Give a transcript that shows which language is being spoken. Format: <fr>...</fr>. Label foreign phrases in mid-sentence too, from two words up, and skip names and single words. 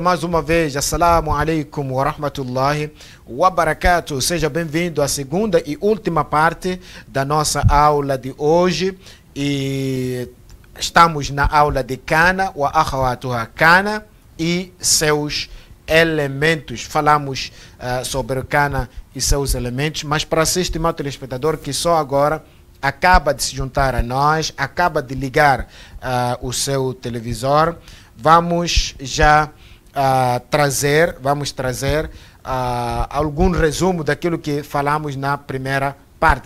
<pt>mais uma vez,</pt> <ar>السلام عليكم ورحمة الله وبركاته.</ar> <pt>Seja bem-vindo à segunda e última parte da nossa aula de hoje. E estamos na aula de</pt> <ar>كان وأخواتها كان.</ar> <pt>e seus elementos. Falamos sobre cana e seus elementos, mas para si, estimado telespectador, que só agora acaba de se juntar a nós, acaba de ligar o seu televisor, vamos já trazer algum resumo daquilo que falamos na primeira parte.</pt>